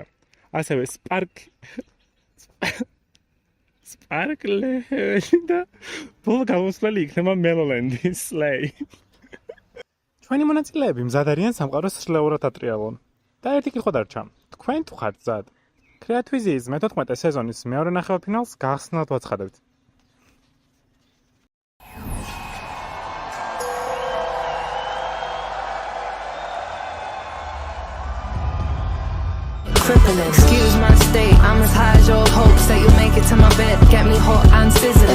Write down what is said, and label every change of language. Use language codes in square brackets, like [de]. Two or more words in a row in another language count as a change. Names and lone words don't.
[ka] ასევე სპარკლე და ბოლო გამოსვლელი იქნება მელოლენდი სლეი. ჩვენი მონაწილეები მზად არიან სამყაროს სრულიად ატრიალონ. და ერთი კი ხო დარჩა. თქვენ თუ ხართ მზად? კრეატვიზიის მე-14 სეზონის მეორე ნახევარფინალს გახსნილად ვაცხადებთ. [en] Excuse my state, I'm as high as your hopes that you'll make it to my bed, get me hot and sizzling.